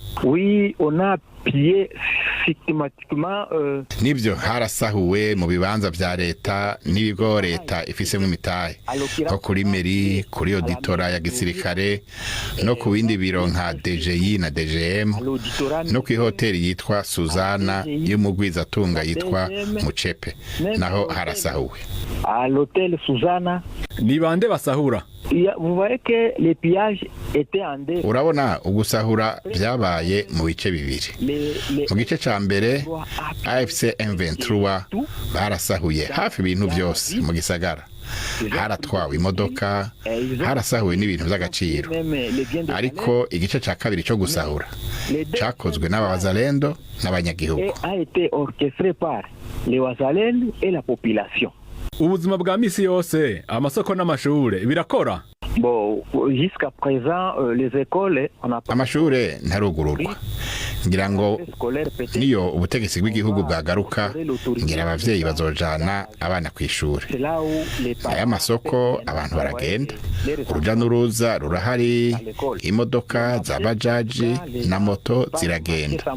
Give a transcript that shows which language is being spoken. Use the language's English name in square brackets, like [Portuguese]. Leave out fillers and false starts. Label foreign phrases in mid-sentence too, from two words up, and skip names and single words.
[Rundi] Nibyo harasahuwe mu bibanza vya leta n'ibigo leta ifisemwe imitahe, ko kuri meri, kuri auditora ya gisirikare, no ku bindi biro nka DGI na DGM, no ku hoteli yitwa Suzana y'umugwiza tunga yitwa Mucepe, naho harasahuwe. [French] L'hôtel Suzana. [Rundi] Ni bande basahura? [French] Vous voyez que les pillages étaient en deux. [Rundi] Urabona ugusahura byabaye mu bice bibiri. Mu gice ca mbere AFC M23 barasahuye hafi ibintu byose mu gisagara. Haratwawe imodoka, harasahuwe n'ibintu by'agaciro. Ariko igice ca kabiri cyo gusahura cakozwe n'abawazalendo n'abanyagihugu. [French] A été orchestré par les wazalendo et la population. [Rundi] Ubuzima bwa misi yose, amasoko n'amashure birakora? [French] Bon, jusqu'à présent les écoles on a [Rundi] amashure ntarugururwa. Ngira ngo niyo ubutegetsi bw'igihugu bwagaruka, ngira abavyeyi bazojana abana kw'ishure. Aya masoko abantu baragenda, uruja n'uruza rurahari, imodoka za bajaji na moto ziragenda.